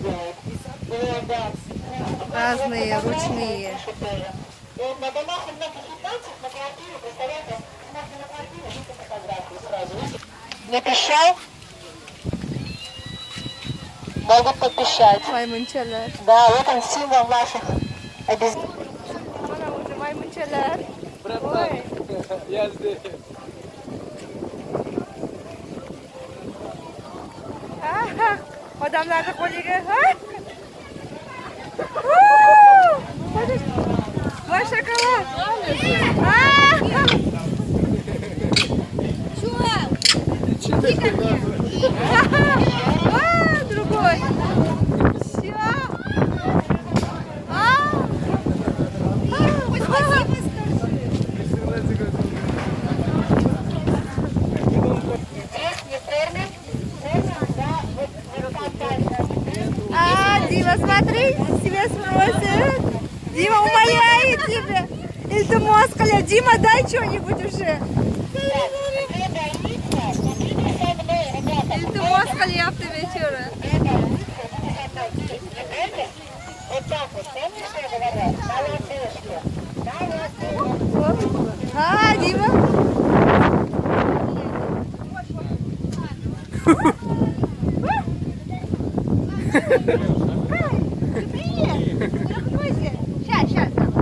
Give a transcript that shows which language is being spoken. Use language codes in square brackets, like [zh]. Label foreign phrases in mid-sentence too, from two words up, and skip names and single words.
[ru] Разные, ручные. На домах у многих китайцев на квартире, представляете, можно на квартире жить фотографии сразу. Не пришел? могут попищать. [uz] Maymunchalar. [ru] Да, вот он символ наших обезьян. [uz] Mana o'zi maymunchalar. [ru] Братан, я здесь. [uz] Ah, odamlarni qo'liga. Voy shokolad. [ru] Другой. Все. Дима, смотри, тебя спросят. Дима умоляет тебя. Илтимос, Дима, дай что-нибудь уже. [uz] Илтимос qilyapti bechora. [ru] Вот так вот, помнишь, что я говорила? Молодежки. Дима. Сейчас, да.